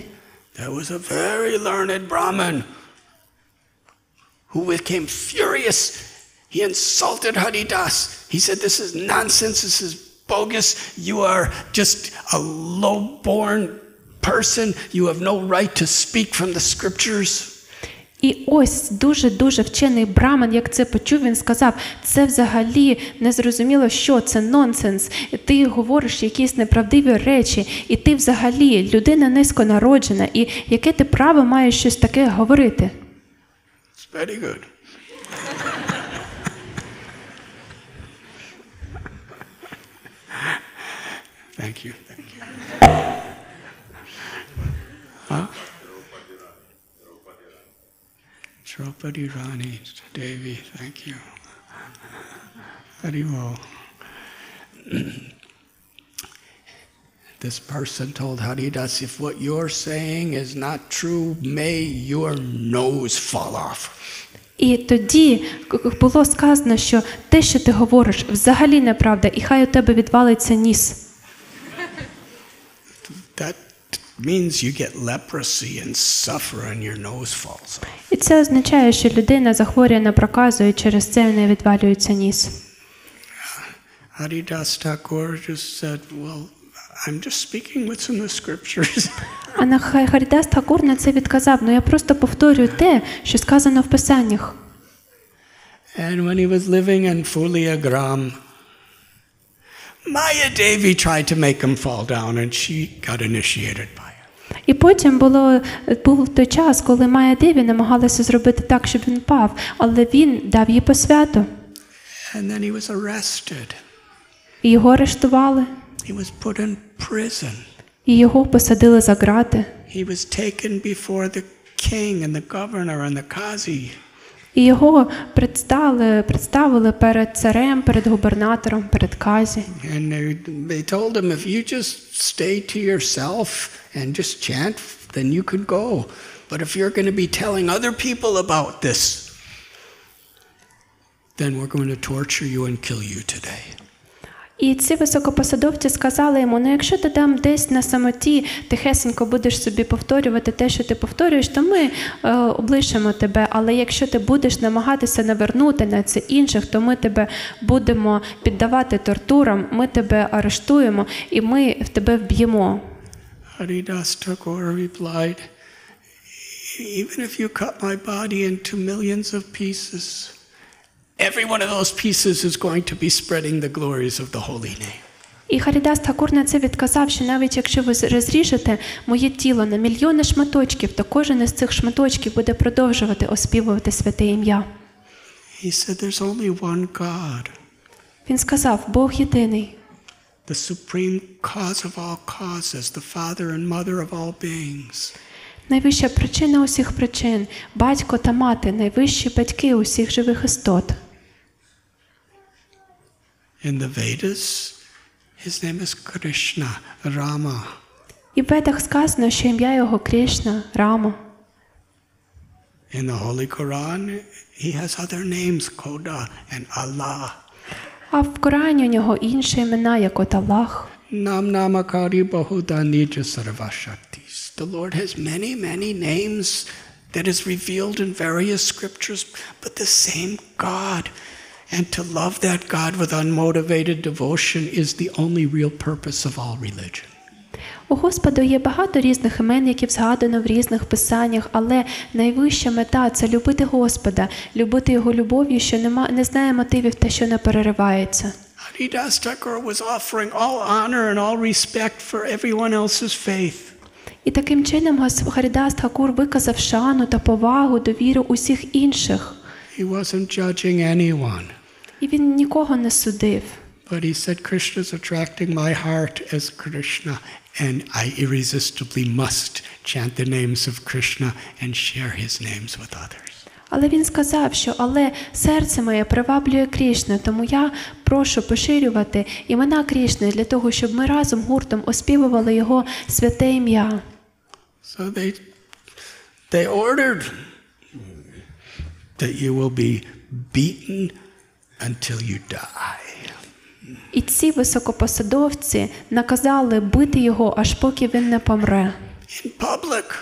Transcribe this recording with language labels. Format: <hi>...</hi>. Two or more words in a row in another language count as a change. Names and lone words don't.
<en>There was a very learned Brahmin who became furious. He insulted Haridas. He said, "This is nonsense, this is bogus. You are just a low-born person. You have no right to speak from the scriptures."</en> <uk>І ось дуже вчений браман, як це почув, він сказав, це взагалі незрозуміло, що це нонсенс. Ти говориш якісь неправдиві речі, і ти взагалі людина низьконароджена, і яке ти право маєш щось таке говорити?</uk> <en>It's very good. Thank you. Huh? Draupadi Rani Devi, thank you. Very well. This person told Haridas, if what you're saying is not true, may your nose fall off.</en> <uk>І тоді було сказано, що те, що ти говориш, взагалі неправда, і хай у тебе відвалиться ніс.</uk> <en>That means you get leprosy and suffer and your nose falls off.</en> <uk>І це означає, що людина захворює на проказу, і через це в неї відвалюється ніс.</uk> <en>Haridas Thakur just said, well, I'm just speaking what's in the scriptures.</en> <uk>А Харідас Thakur на це відказав, я просто повторюю те, що сказано в Писаннях.</uk> <en>And when he was living in Fuliagram, Maya Devi tried to make him fall down and she got initiated by it.</en> <uk>І потім був той час, коли Майя Деві намагалася зробити так, щоб він впав, але він дав їй посвяту.</uk> <en>And then he was arrested.</en> <uk>І його арештували.</uk> <en>He was put in prison.</en> <uk>І його посадили за ґрати.</uk> <en>He was taken before the king and the governor and the qazi.</en> <uk>І його представили перед царем, перед губернатором, перед казі.</uk> <en>And they told him, if you just stay to yourself and just chant, then you could go. But if you're going to be telling other people about this, then we're going to torture you and kill you today.</en> <uk>І ці високопосадовці сказали йому, ну якщо ти там десь на самоті тихесенько будеш собі повторювати те, що ти повторюєш, то ми облишимо тебе, але якщо ти будеш намагатися навернути на це інших, то ми тебе будемо піддавати тортурам, ми тебе арештуємо і ми в тебе вб'ємо.</uk> <en>Haridas Thakur replied, even if you cut my body into millions of pieces, every one of those pieces is going to be spreading the glories of the holy name.</en> <uk>І Харідас Тхакур на це відказав, що навіть якщо ви розріжете моє тіло на мільйони шматочків, то кожен із цих шматочків буде продовжувати оспівувати святе ім'я.</uk> <en>He said there's only one God,</en> <uk>Він сказав, Бог єдиний,</uk> <en>the supreme cause of all causes, the father and mother of all beings.</en> <uk>найвища причина усіх причин, батько та мати, найвищі батьки усіх живих істот.</uk> <en>In the Vedas, his name is Krishna, Rama.</en> <uk>І в Ведах сказано, що ім'я його Кришна, Рама.</uk> <en>In the Holy Quran, he has other names, Khoda and Allah.</en> <uk>А в Корані у нього інші імена, як от Аллах.</uk> <sa>नाम् नामकारि बहुधा निज सर्वशक्तिस्.</sa> <en>The Lord has many, many names that is revealed in various scriptures, but the same God. And to love that God with unmotivated devotion is the only real purpose of all religion.</en> <uk>У Господа є багато різних імен, які згадано в різних писаннях, але найвища мета – це любити Господа, любити Його любов'ю, що не знає мотивів та що не переривається.</uk> <en>Haridas Thakur was offering all honor and all respect for everyone else's faith.</en> <uk>І таким чином Харідас Тхакур виказав шану та повагу, довіру усіх інших.</uk> <en>He wasn't judging anyone.</en> <uk>І він нікого не судив.</uk> <en>But he said, Krishna's attracting my heart as Krishna, and I irresistibly must chant the names of Krishna and share his names with others.</en> <uk>Але він сказав, що «Але серце моє приваблює Крішна, тому я прошу поширювати імена Крішни для того, щоб ми разом гуртом оспівували Його святе ім'я».</uk> <en>So they ordered that you will be beaten until you die.</en> <uk>І ці високопосадовці наказали бити його, аж поки він не помре.</uk> <en>In public.</en>